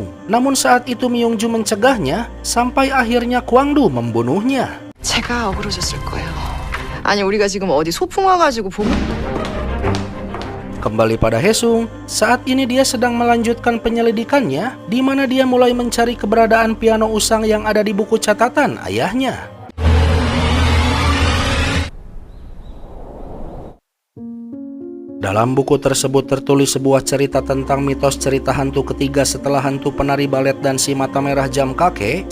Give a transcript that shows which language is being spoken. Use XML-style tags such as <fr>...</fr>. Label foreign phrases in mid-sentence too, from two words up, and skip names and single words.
<id>Namun saat itu Myungju mencegahnya, sampai akhirnya Kwangdu membunuhnya.</id> <ko>제가 억울하셨을 거예요. 아니 우리가 지금 어디 소풍 와가지고 보고.</ko> <id>Kembali pada Haesung, saat ini dia sedang melanjutkan penyelidikannya, di mana dia mulai mencari keberadaan piano usang yang ada di buku catatan ayahnya. Dalam buku tersebut tertulis sebuah cerita tentang mitos cerita hantu ketiga setelah hantu penari balet dan si mata merah jam kakek.</id>